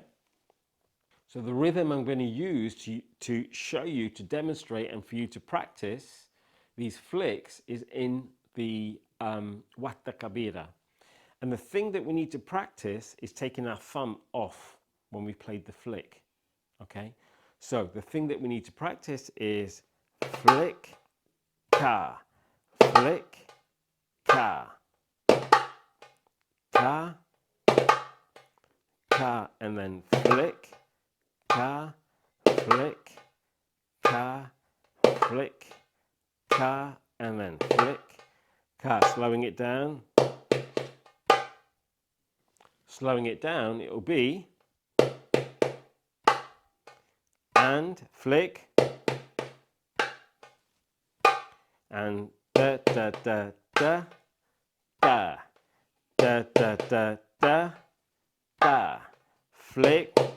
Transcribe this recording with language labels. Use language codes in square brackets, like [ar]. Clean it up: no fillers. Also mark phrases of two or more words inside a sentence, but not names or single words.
[en] So the rhythm I'm going to use to show you, to demonstrate, and for you to practice these flicks is in the Wata Kabira. And the thing that we need to practice is taking our thumb off when we played the flick. Okay? So the thing that we need to practice is flick, ka, flick, ka, ka, ka, and then flick, ka, flick, ka, flick, ka, and then flick, ka. Slowing it down. Slowing it down, it'll be and flick and da da da da da da da da da da flick